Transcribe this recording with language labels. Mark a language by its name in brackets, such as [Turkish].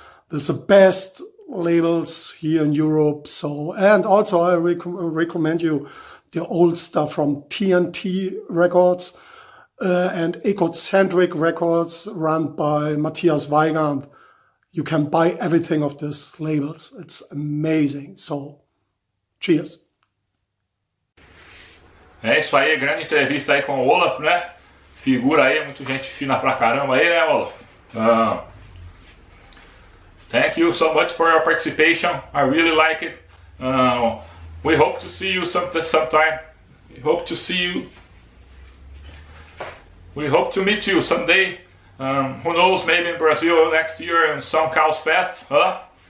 [English] That's the best labels here in Europe. So, and also I recommend you the old stuff from TNT Records and Ecocentric Records run by Matthias Weigand. You can buy everything of these labels. It's amazing. So, cheers. [Portuguese] É isso aí, grande entrevista aí com o Olaf, né? Figura aí, muita gente fina pra caramba aí, né, Olaf? [English] Thank you so much for your participation. I really like it. We hope to see you sometime. We hope to see you. We hope to meet you someday. Who knows, maybe in Brazil next year in some Caos Fest, huh?